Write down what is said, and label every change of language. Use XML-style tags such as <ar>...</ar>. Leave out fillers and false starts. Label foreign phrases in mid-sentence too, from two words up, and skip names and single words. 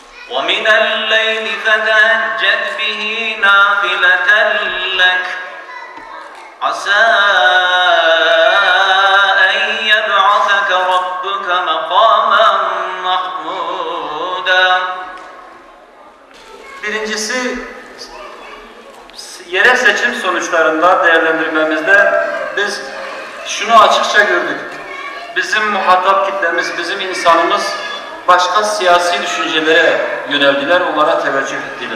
<ar>وَمِنَ اللَّيْلِ فَتَهَجَّدْ بِهِ نَافِلَةً لَكَ عَسَى أَنْ يَبْعَثَكَ رَبُّكَ مَقَامًا مَحْمُودًا.</ar> <tr>Birincisi, yerel seçim sonuçlarında değerlendirmemizde biz şunu açıkça gördük. Bizim muhatap kitlemiz, bizim insanımız başka siyasi düşüncelere yöneldiler, onlara teveccüh ettiler.</tr>